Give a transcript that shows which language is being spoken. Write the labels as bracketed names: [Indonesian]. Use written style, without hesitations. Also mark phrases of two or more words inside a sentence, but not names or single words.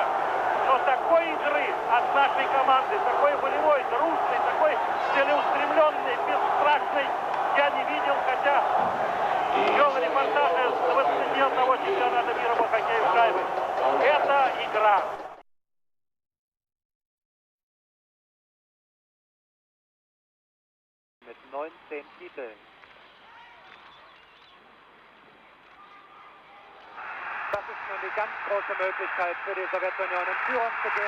[Russian] Но такой игры от нашей команды, такой волевой, дружной, такой целеустремленной, бесстрашной я не видел, хотя вел репортажи с 21 чемпионата мира по хоккею в шайбы. Это игра. [German] Mit 19 Titeln. Das ist nun die ganz große Möglichkeit für die Sowjetunion in Führung zu gehen.